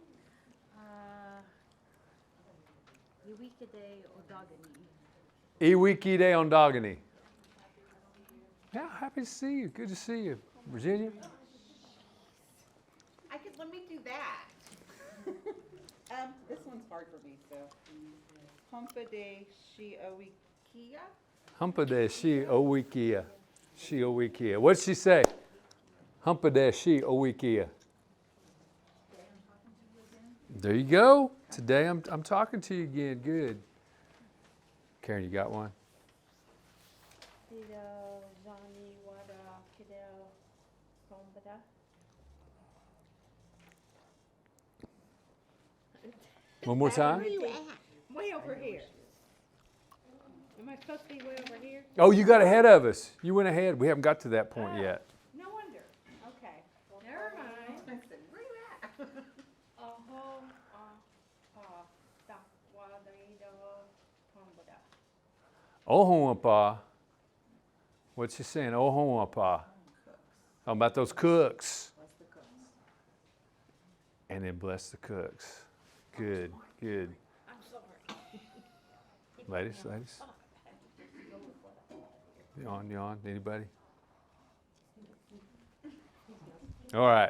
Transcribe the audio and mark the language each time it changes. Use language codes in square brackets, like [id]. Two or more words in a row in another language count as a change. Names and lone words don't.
[qua] Iwikide Ondagani. [en] Yeah, happy to see you. Good to see you. Virginia? Let me do that. This one's hard for me, so. [qua] Humpa de Shi-O-Wikia. Humpa de Shi-O-Wikia. Shi-O-Wikia. [en] What did she say? [qua] Humpa de Shi-O-Wikia. [en] There you go. Today I'm talking to you again. Good. Karen, you got one? One more time? Where you at? Way over here. Am I supposed to be way over here? Oh, you got ahead of us. You went ahead. We haven't got to that point yet. No wonder. Okay. Never mind. I said, where you at? [qua] O-gah-pah. [en] What's she saying? [qua] O-gah-pah. [en] How about those cooks? Bless the cooks. And then bless the cooks. Good, good. I'm sorry. Ladies. Yawn. Anybody? All right.